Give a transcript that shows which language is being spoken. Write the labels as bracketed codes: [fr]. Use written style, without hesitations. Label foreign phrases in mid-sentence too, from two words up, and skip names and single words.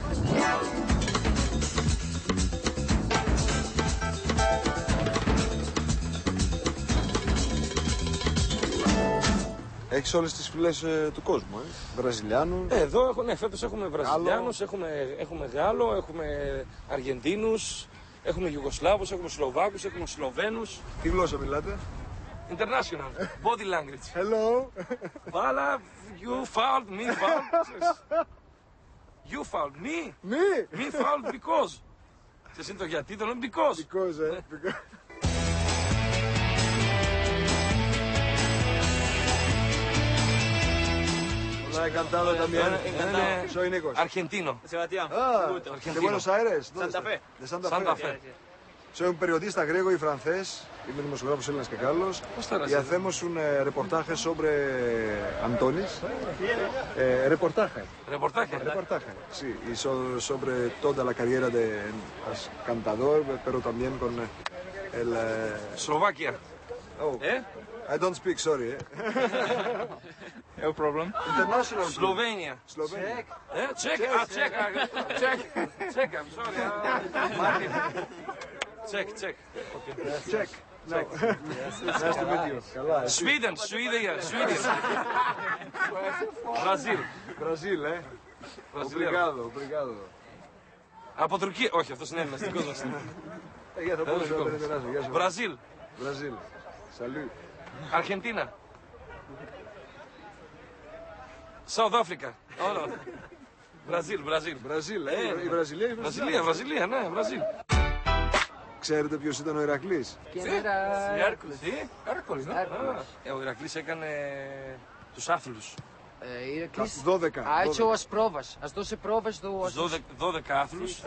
[el] Έχεις όλες τις φυλές του κόσμου, Βραζιλιάνου. Εδώ ναι, φέτος έχουμε Βραζιλιάνους, έχουμε Γάλλο, έχουμε Αργεντίνους, έχουμε Ιουγκοσλάβους, έχουμε Σλοβάκους, έχουμε Σλοβαίνους. Τι γλώσσα μιλάτε? [en] International, body language. Hello. Βάλα, you fouled, me fouled. You fouled, me. Me fouled because. [el] Ξέρεις είναι το γιατί, το λέμε because. [en] Because. [es] Hola, encantado también. Soy Nico. Argentino. Sebastián. ¿De Buenos Aires? Santa Fe. De Santa Santa Fe. Fe. Soy un periodista griego y francés. [el] Είμαι δημοσιογράφος Έλληνας και Γάλλος. [es] Y hacemos un reportaje sobre Antonis. Reportaje. Reportaje. Reportaje, sí. Y sobre toda la carrera de cantador, pero también con el... [en] Slovakia. Oh, I don't speak, sorry. No problem. International. Slovenia. Slovenia. Czech. Czech. I'm sorry. Czech. Okay. Check. No. Nice to meet you. [el] Καλά, εσύ. [en] Sweden. Brazil. Brazil, [pt] Obrigado. [el] Από Τουρκία. Όχι, αυτός είναι Έλληνας. Δικός μας. Για θα πω σε γεια σου. [en] Brazil. Brazil. Salut. Argentina. South Africa. Oh, no. Brazil. Brazil, [el] η Βραζιλία. Βραζιλία, ναι, Βραζίλ. Ξέρετε ποιος ήταν ο Ηρακλής? Έρκολης, ναι. Ο Ηρακλής έκανε τους άθλους. Ηρακλής. 12. Έτσι ως πρόβας. Ας δώσει πρόβας του... 12 άθλους.